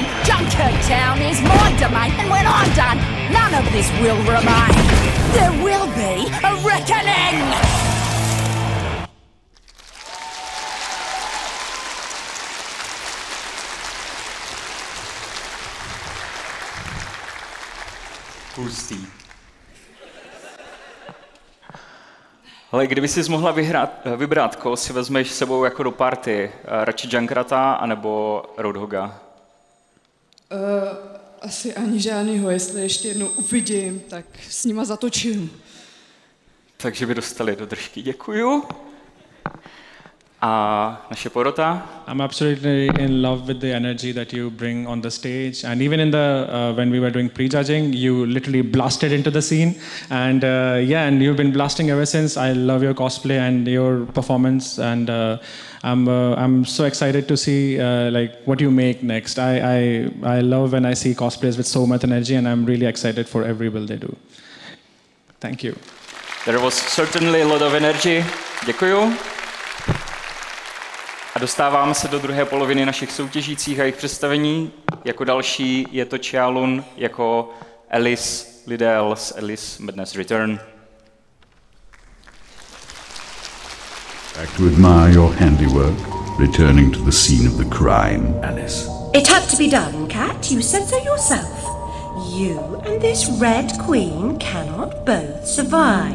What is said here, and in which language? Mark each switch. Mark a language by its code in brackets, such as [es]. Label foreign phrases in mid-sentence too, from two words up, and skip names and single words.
[en] Junker Town is my domain, and when I'm done, none of this will remain. There will be a reckoning! [cs] Hustý. Ale kdyby jsi mohla vybrat, koho si vezmeš s sebou jako do party, radši Junkrata anebo Roadhoga? Asi ani žádnýho, jestli ještě jednou uvidím, tak s nima zatočím. Takže by dostali do držky, děkuju. A naše porota? [en] I'm absolutely in love with the energy that you bring on the stage, and even in the when we were doing pre-judging, you literally blasted into the scene, and and you've been blasting ever since. I love your cosplay and your performance, and I'm so excited to see what you make next. I love when I see cosplayers with so much energy, and I'm really excited for every build they do. Thank you. There was certainly a lot of energy. [cs] Děkuju. A dostáváme se do druhé poloviny našich soutěžících a jejich představení. Jako další je to Qialun jako Alice Liddell z Alice Madness Return. [en] Back to admire your handiwork, returning to the scene of the crime, Alice. It had to be done, Cat. You said so yourself. You and this Red Queen cannot both survive.